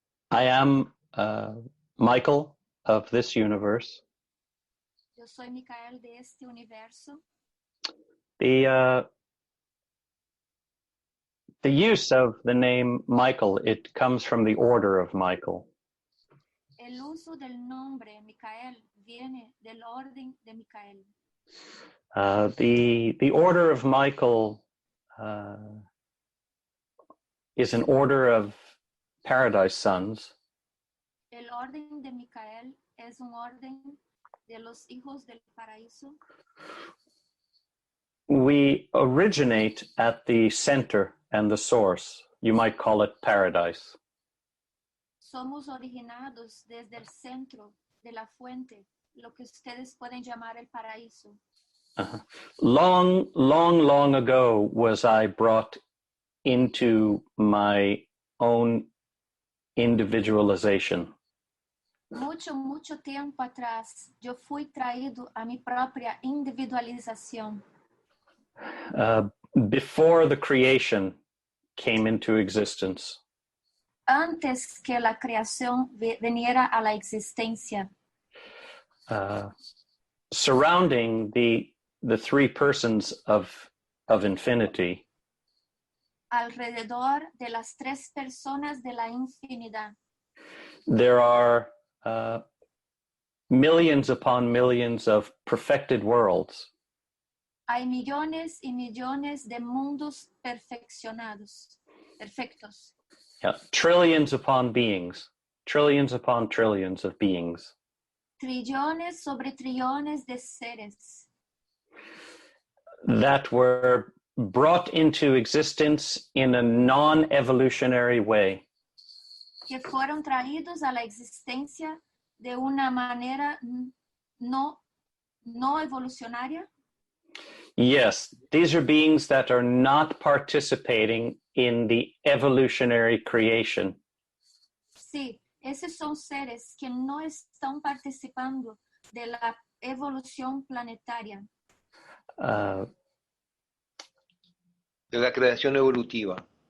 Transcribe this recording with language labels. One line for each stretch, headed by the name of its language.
English: I am Michael of this universe.
Spanish: Yo soy Micael de este universo.
English: The use of the name Michael, it comes from the order of Michael.
Spanish: El uso del nombre Micael viene del orden de Micael.
English: The order of Michael is an order of paradise sons.
Spanish: El orden de Micael es un orden de los hijos del paraíso.
English: We originate at the center and the source. You might call it paradise.
Spanish: Somos originados desde el centro de la fuente, lo que ustedes pueden llamar el paraíso.
English: Long ago was I brought into my own individualization.
Spanish: Mucho tiempo atrás, yo fui traído a mi propia individualización.
English: Before the creation came into existence.
Spanish: Antes que la creación viniera a la existencia.
English: Surrounding the three persons of infinity.
Spanish: Alrededor de las tres personas de la infinidad.
English: There are millions upon millions of perfected worlds.
Spanish: Hay millones y millones de mundos perfectos.
English: Yeah, trillions upon beings, trillions upon trillions of beings.
Spanish: Trillones sobre trillones de seres.
English: That were brought into existence in a non-evolutionary way.
Spanish: Que fueron traídos a la existencia de una manera no evolucionaria.
English: Yes, these are beings that are not participating in the evolutionary creation.
Spanish: Sí, esos son seres que no están participando de la evolución planetaria. De la creación evolutiva.